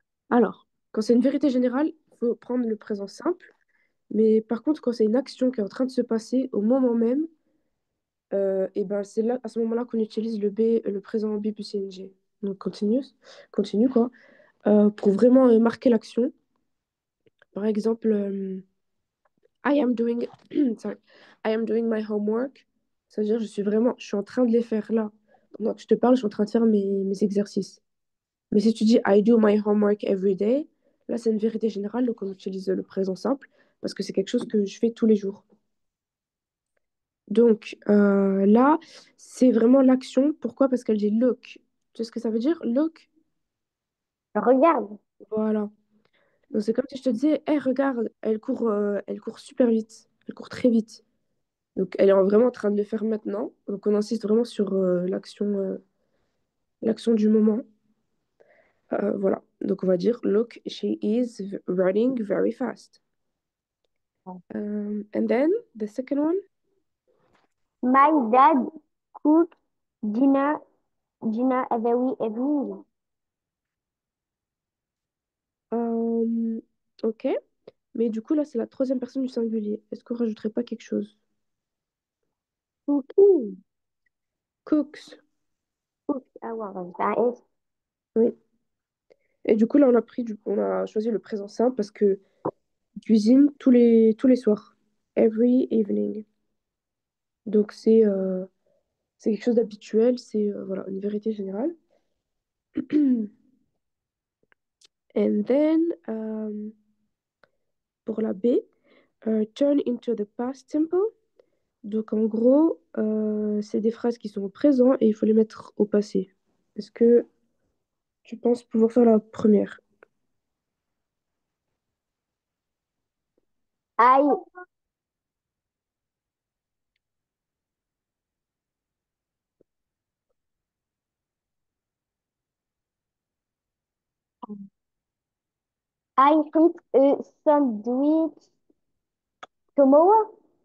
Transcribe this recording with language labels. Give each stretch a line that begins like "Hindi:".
French: Alors, quand c'est une vérité générale, il faut prendre le présent simple. Mais par contre, quand c'est une action qui est en train de se passer au moment même, et ben c'est là, à ce moment-là qu'on utilise le présent B plus ing. Donc continue quoi. Pour vraiment marquer l'action. Par exemple,
English: I am doing, sorry, I am doing my homework.
French: C'est-à-dire, je suis en train de les faire là. Pendant que je te parle, je suis en train de faire mes exercices. Mais si tu dis
English: I do my homework every day,
French: là c'est une vérité générale, donc on utilise le présent simple parce que c'est quelque chose que je fais tous les jours. Donc là, c'est vraiment l'action. Pourquoi? Parce qu'elle dit look. Tu sais ce que ça veut dire?
English: Look.
French: Regarde. Voilà. Donc c'est comme si je te disais, hey, regarde, elle court super vite. Elle court très vite. Donc elle est vraiment en train de le faire maintenant. Donc on insiste vraiment sur l'action du moment. Voilà. Donc on va dire,
English: look, she is running very fast. And then the second one. My dad cook dinner, dinner every evening. Euh, ok.
French: Mais du coup, là, c'est la troisième personne du singulier. Est-ce qu'on rajouterait pas quelque chose?
English: Cooking. Cooks.
French: Cook. Ah ouais, ça est. Oui. Et du coup, là, on a choisi le présent simple parce que il cuisine tous les soirs.
English: Every evening.
French: Donc, c'est quelque chose d'habituel, c'est voilà, une vérité générale.
English: And then,
French: pour la B,
English: turn into the past simple.
French: Donc, en gros, c'est des phrases qui sont au présent et il faut les mettre au passé. Est-ce que tu penses pouvoir faire la première?
English: I, I eat a sandwich tomorrow.